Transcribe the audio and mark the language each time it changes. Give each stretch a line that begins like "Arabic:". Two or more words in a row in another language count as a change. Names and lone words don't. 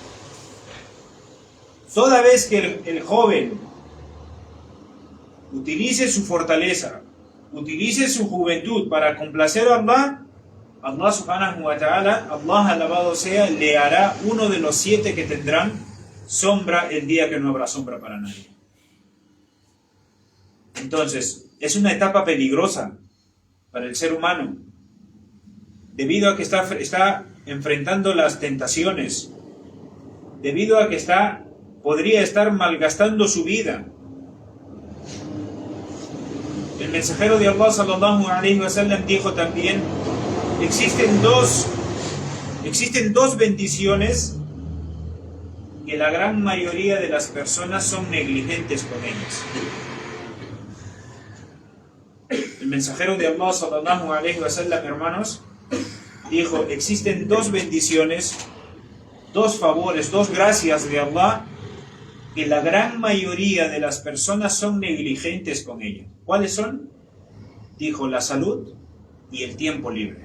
Spanish: Toda vez que el joven utilice su fortaleza, utilice su juventud para complacer a Allah, Allah
Arabic: سبحانه وتعالى,
Spanish: Allah alabado sea, le hará uno de los 7 que tendrán sombra el día que no habrá sombra para nadie. Entonces, es una etapa peligrosa para el ser humano, debido a que está enfrentando las tentaciones, debido a que podría estar malgastando su vida. El mensajero de Allah
Arabic: صلى الله عليه وسلم
Spanish: dijo también: existen dos bendiciones que la gran mayoría de las personas son negligentes con ellas. El mensajero de Allah
Arabic: صلى الله عليه وسلم,
Spanish: hermanos, dijo: existen 2 bendiciones, 2 favores, 2 gracias de Allah que la gran mayoría de las personas son negligentes con ello. ¿Cuáles son? Dijo: la salud y el tiempo libre.